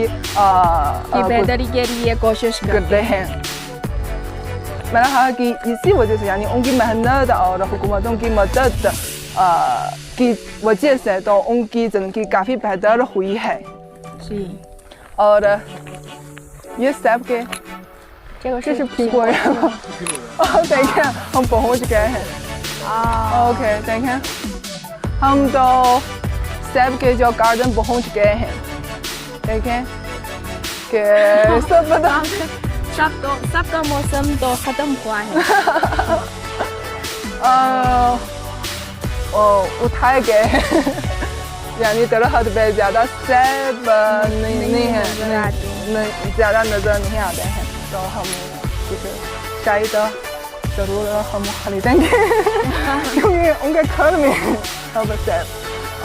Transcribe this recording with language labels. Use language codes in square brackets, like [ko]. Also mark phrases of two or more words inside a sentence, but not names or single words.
[ur] کی بہتری کے لیے کوشش کرتے ہیں. میں نے کہا کہ اسی وجہ سے یعنی ان کی محنت اور حکومتوں کی مدد کی وجہ سے تو ان کی زندگی کافی بہتر ہوئی ہے जी। اور یہ سب کے [zh] 这是苹果呀等一下 [ur] ہم پہنچ گئے ہیں. اوکے، دیکھیں ہم تو سیب کے جو گارڈن پہنچ گئے ہیں. دیکھیں کہ سب کا موسم تو ختم ہوا ہے اٹھائے گئے ہیں یعنی درخت پہ زیادہ سیب نہیں ہے، زیادہ نظر نہیں آتے ہیں، تو ہم کچھ شاید ضرور ہم خریدیں گے کیونکہ ان کے گھر میں اب سیب.